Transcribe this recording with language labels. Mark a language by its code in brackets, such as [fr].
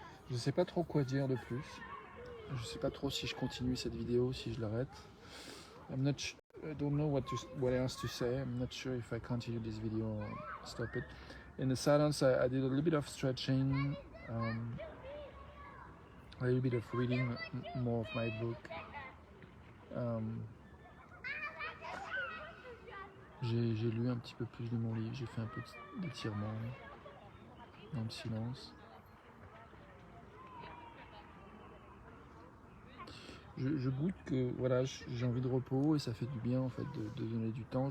[fr] Je sais pas trop quoi dire de plus. Je sais pas trop si je continue cette vidéo, si je l'arrête. [en] I don't know what else to say. I'm not sure if I continue this video or stop it. In the silence, I did a little bit of stretching, a little bit of reading more of my book. [fr] J'ai lu un petit peu plus de mon livre, j'ai fait un peu d'étirement dans le silence. Je goûte que voilà, j'ai envie de repos et ça fait du bien en fait de donner du temps.